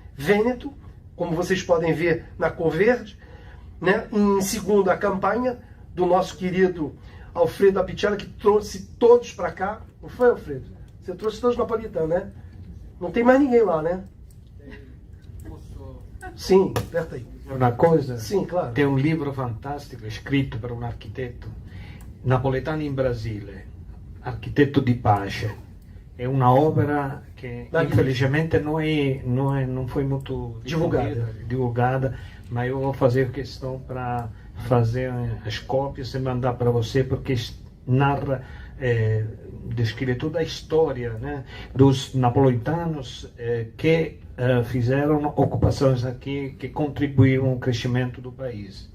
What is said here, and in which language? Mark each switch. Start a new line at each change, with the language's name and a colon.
Portuguese: Vêneto, como vocês podem ver na cor verde, né? Em segundo, a campanha do nosso querido Alfredo Apicella, que trouxe todos para cá. Não foi, Alfredo? Você trouxe todos napolitanos, né? Não tem mais ninguém lá, né? Sim, aperta aí.
Italian: Una cosa?
Portuguese: Sim, claro. Tem um livro fantástico
Italian: scritto per un architetto napoletano in Brasile, Architetto di Pace. È una opera che
Portuguese: infelizmente não foi muito divulgada, mas eu vou fazer questão para fazer as cópias e mandar para você, porque narra descreve toda a história, né, dos napolitanos que fizeram ocupações aqui, que contribuíram ao crescimento do país.